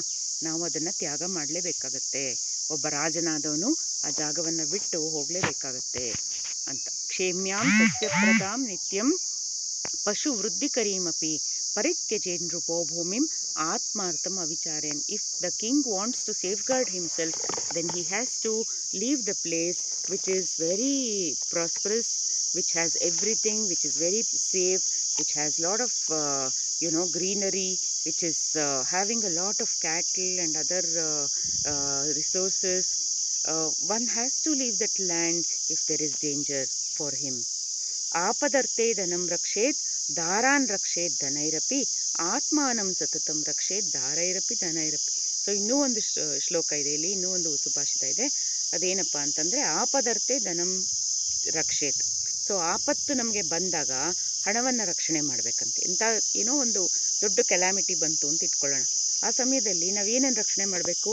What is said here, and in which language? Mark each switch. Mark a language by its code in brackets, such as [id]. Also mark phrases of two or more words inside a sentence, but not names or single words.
[kn] ನಾವು ಅದನ್ನು ತ್ಯಾಗ ಮಾಡಲೇಬೇಕಾಗತ್ತೆ. ಒಬ್ಬ ರಾಜನಾದವನು ಆ ಜಾಗವನ್ನು ಬಿಟ್ಟು ಹೋಗಲೇಬೇಕಾಗತ್ತೆ ಅಂತ. [sa] ಕ್ಷೇಮ್ಯಾಂ ಸಸ್ಯಪ್ರದಾಂ ನಿತ್ಯಂ ಪಶು ವೃದ್ಧಿಕರೀಮಪಿ ಪರಿತ್ಯಜೇನ್ ನೃಪೋ ಭೂಮಿಂ ಆತ್ಮಾರ್ಥಂ ಅವಿಚಾರೇನ್. [en] If the king wants to safeguard himself, then he has to leave the place which is very prosperous, which has everything, which is very safe, which has lot of greenery, which is having a lot of cattle and other resources. One has to leave that land if there is danger for him. [sa] ಆಪದರ್ಥೆ ಧನಂ ರಕ್ಷೇತ್ ದಾರಾನ್ ರಕ್ಷೇತ್ ಧನೈರಪಿ ಆತ್ಮಾನಂ ಸತತಂ ರಕ್ಷೇತ್ ದಾರೈರಪಿ ಧನೈರಪಿ. [kn] ಸೊ ಇನ್ನೂ ಒಂದು ಶ್ಲೋಕ ಇದೆ ಇಲ್ಲಿ, ಇನ್ನೂ ಒಂದು ಸುಭಾಷಿತ ಇದೆ. ಅದೇನಪ್ಪ ಅಂತಂದರೆ [sa] ಆಪದರ್ಥೆ ಧನಂ ರಕ್ಷೇತ್. [kn] ಸೊ ಆಪತ್ತು ನಮಗೆ ಬಂದಾಗ ಹಣವನ್ನು ರಕ್ಷಣೆ ಮಾಡಬೇಕಂತೆ. ಏನೋ ಒಂದು ದೊಡ್ಡ ಕೆಲಾಮಿಟಿ ಬಂತು ಅಂತ ಇಟ್ಕೊಳ್ಳೋಣ, ಆ ಸಮಯದಲ್ಲಿ ನಾವೇನೇನು ರಕ್ಷಣೆ ಮಾಡಬೇಕು?